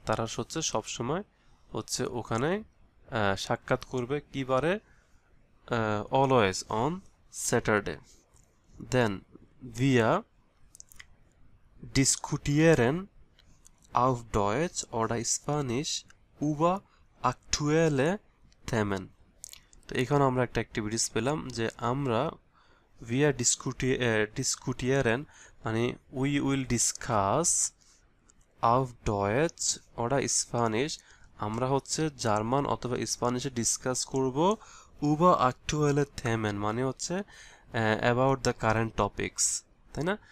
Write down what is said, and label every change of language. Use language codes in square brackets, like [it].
[bn] তারা হচ্ছে সবসময় হচ্ছে ওখানে সাক্ষাৎ করবে কি বারে, [en] Always on Saturday. [bn] Then [de] wir diskutieren auf Deutsch oder Spanish über aktuelle Themen। [bn] তো এখানে আমরা একটা অ্যাক্টিভিটিস পেলাম যে আমরা [de] wir diskutieren [bn] মানে [en] we will discuss [de] auf Deutsch oder Spanish, [bn] আমরা হচ্ছে জার্মান অথবা স্প্যানিশে ডিসকাস করব [de] über aktuelle Themen [bn] মানে হচ্ছে [en] about the current topics, [bn] তাই না?